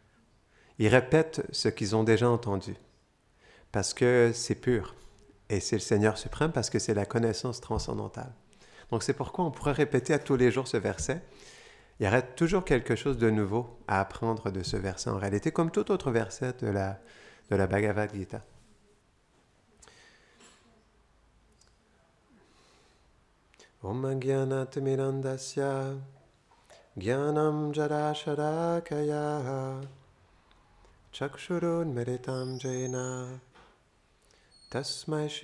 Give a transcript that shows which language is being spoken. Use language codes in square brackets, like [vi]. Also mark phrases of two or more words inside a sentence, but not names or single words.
[fr] Ils répètent ce qu'ils ont déjà entendu. parce que c'est pur. Et c'est le Seigneur suprême parce que c'est la connaissance transcendantale. Donc c'est pourquoi on pourrait répéter à tous les jours ce verset. Il y aurait toujours quelque chose de nouveau à apprendre de ce verset en réalité, comme tout autre verset de la Bhagavad Gita. [sa] ओम् ज्ञानतिमिरान्धस्य ज्ञानम् जरशरकाया चक्षुरुन्मिरितम् जेन तस्मै